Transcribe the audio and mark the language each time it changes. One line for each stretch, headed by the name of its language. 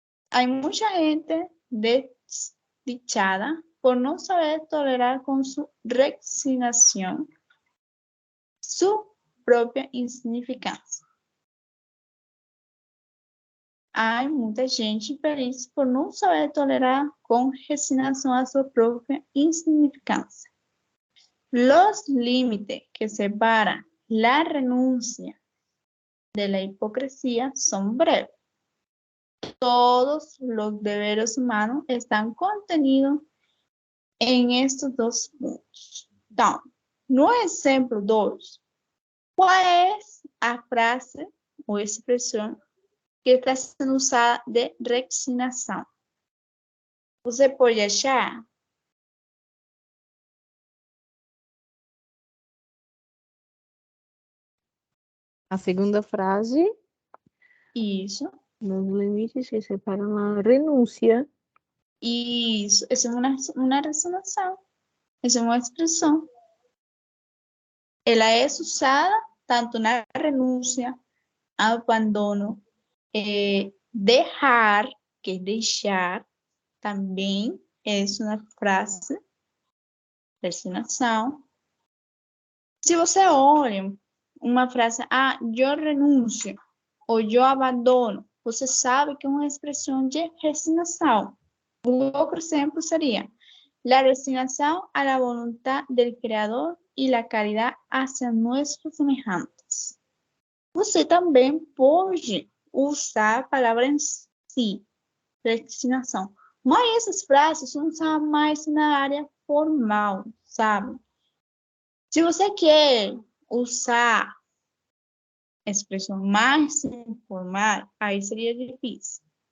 Portuguese: Há muita gente desdichada por não saber tolerar com sua resignação sua própria insignificância. Há muita gente infeliz por não saber tolerar com resignação a sua própria insignificância.
Spanish: Los límites que separan la renuncia de la hipocresía son breves. Todos los deberes humanos están contenidos en estos dos puntos.
Portuguese: Então, no exemplo 2, qual é a frase ou expressão que está sendo usada de resignação? Você pode achar? A segunda frase, Isso. nos limites que separam a renúncia. Isso. Essa é uma resignação. Essa é uma expressão. Ela é usada tanto na renúncia, abandono, dejar, que é deixar, também é uma frase, resignação. Se você olha uma frase, eu renuncio, ou eu abandono, você sabe que é uma expressão de resignação. Um outro exemplo seria,
Spanish: la resignación a la voluntad del Creador y la caridad hacia nuestros semejantes.
Portuguese: Você também pode usar a palavra em si, resignação. Mas essas frases são usadas mais na área formal, sabe? Se você quer usar a expressão mais informal, aí seria difícil.